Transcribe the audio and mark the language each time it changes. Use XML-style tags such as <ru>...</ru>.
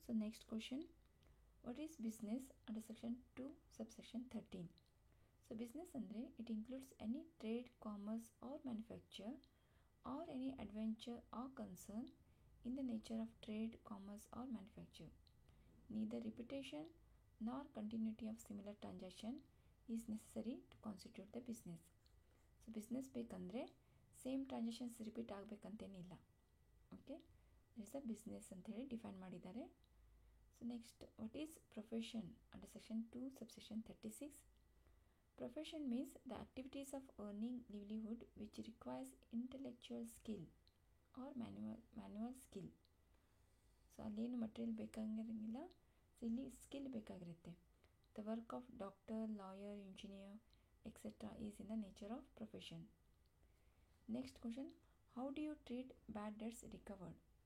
<en>So next question, what is business under section 2 subsection 13? So business ಅಂದರೆ it includes any trade, commerce or manufacture or any adventure or concern in the nature of trade, commerce or manufacture. Neither repetition nor continuity of similar transaction is necessary to constitute the business.</en> <kn>So business ಬೇಕಂದರೆ same transactions repeat ಆಗಬೇಕಂತೇನಿಲ್ಲ.</kn> <en>okay, it's a business</en> <kn>ಅಂತ ಹೇಳಿ define ಮಾಡಿದ್ದಾರೆ.</kn> <en>So next, what is profession under section 2 subsection 36? Profession means the activities of earning livelihood which requires intellectual skill or manual skill.</en> <kn>So ಅಲ್ಲೇನು material ಬೇಕಾಗಿರಂಗಿಲ್ಲ, so ಇಲ್ಲಿ skill ಬೇಕಾಗಿರುತ್ತೆ.</kn> <en>The work of doctor, lawyer, engineer etcetera is in the nature of profession. Next question, how do you treat bad debts recovered?</en>